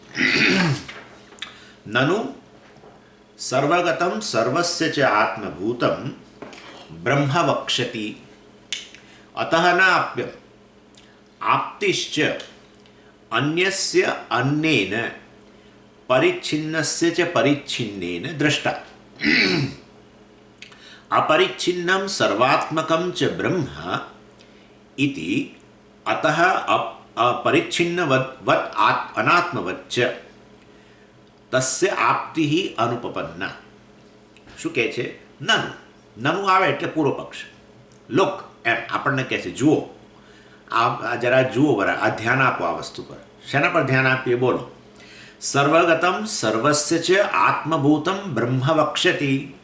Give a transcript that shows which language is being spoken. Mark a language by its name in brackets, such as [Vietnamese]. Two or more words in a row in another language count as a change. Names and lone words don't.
[Sanskrit] નનુ સર્વગતમ સર્વસ્ય ચ આત્મભૂતમ બ્રહ્મ વક્ષ્યતિ અતઃ નાપ્યમ આપ્તિશ્ચ અન્યસ્ય અન્યેન પરિચ્છિન્નસ્ય ચ પરિચ્છિન્નેન દ્રષ્ટા अपरिच्छिन्नं सर्वात्मकं च ब्रह्म इति अतः अपरिच्छिन्नवत् अनात्मवत् च तस्य आप्तिः अनुपपन्ना. [Gujarati] શું કહે છે? નનુ આવે એટલે પૂર્વ પક્ષ. લોક એમ આપણને કહે છે જુઓ, આ જરા જુઓ, બરાબર, આ ધ્યાન આપો આ વસ્તુ પર. શેના પર ધ્યાન આપીએ? બોલો. [Sanskrit] સર્વગતમ સર્વસ્ય ચ આત્મભૂતમ બ્રહ્મ વક્ષ્યતિ.